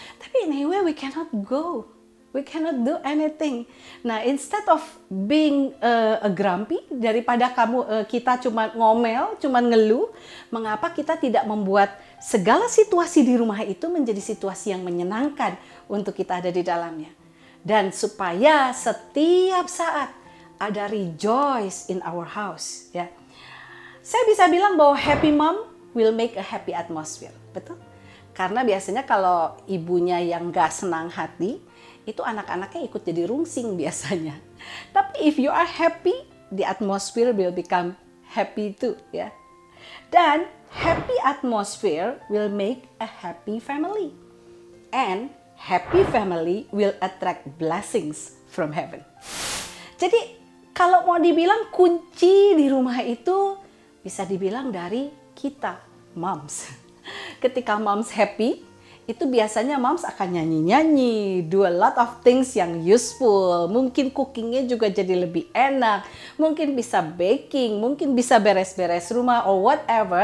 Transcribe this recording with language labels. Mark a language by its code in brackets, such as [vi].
[id] Tapi [en] anyway, we cannot go. We cannot do anything. [id] Nah, [en] instead of being a grumpy, [id] daripada kita cuma ngomel, cuma ngeluh, mengapa kita tidak membuat segala situasi di rumah itu menjadi situasi yang menyenangkan untuk kita ada di dalamnya. Dan supaya setiap saat ada [en] rejoice in our house, [id] ya. Saya bisa bilang bahwa [en] happy mom will make a happy atmosphere, [id] betul? Karena biasanya kalau ibunya yang gak senang hati, itu anak-anaknya ikut jadi rungsing biasanya. Tapi [en] if you are happy, the atmosphere will become happy too, [id] ya. Dan [en] happy atmosphere will make a happy family. And happy family will attract blessings from heaven. [id] Jadi kalau mau dibilang kunci di rumah itu bisa dibilang dari kita, moms. Ketika moms happy, itu biasanya moms akan nyanyi-nyanyi, [en] do a lot of things [id] yang useful. Mungkin cookingnya juga jadi lebih enak, mungkin bisa baking, mungkin bisa beres-beres rumah [en] or whatever.